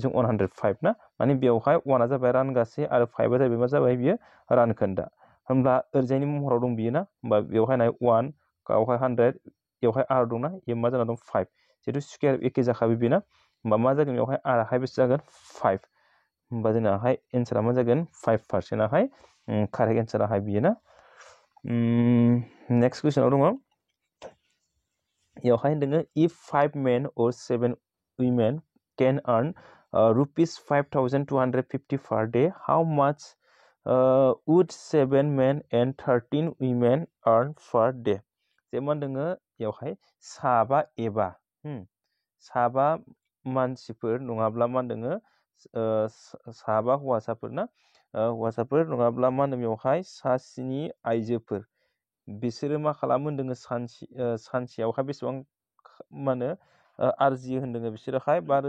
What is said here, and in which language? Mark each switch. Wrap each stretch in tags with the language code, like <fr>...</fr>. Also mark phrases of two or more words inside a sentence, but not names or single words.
<brx>जों 105 ना माने बेवहाय 1 आ जाबाय रानगासे आरो 5 आ जाहैबाय मा जाबाय बियो रानखोन्दा होमब्ला ओरैजायनि महराव दं बियो ना होमबा बेवहाय नाय 1 गावहाय 100 बेवहाय r दंना बेयो मा जाना दं 5 जिहेतु स्कुवेर एखे जाखाबाय बेना होमबा मा जागोन बेवहाय r आहाय बेसे जागोन 5 होमबा जोंनाहाय एन्सारा मा जागोन 5% आहाय कारेक्ट एन्साराहाय बियो ना नेक्स्ट कुइसनाव दङ बेवहाय होनदोङो</brx> <en>if 5 men or 7 women can earn ₹5,250 per day how much would 7 men and 13 women earn per day</en> <brx>जे मा होनदोङो बेवहाय साबा एबा साबा मानसिफोर नङाब्ला मा होनदोङो साबा हौवासाफोर ना हौवासाफोर नङाब्ला मा होनो बेवहाय सा 7 आइजोफोर बिसोरो मा खालामो होनदोङो सानसेयावहाय बेसेबां मा होनो आरजियो होनदोङो बिसोरोहाय</brx>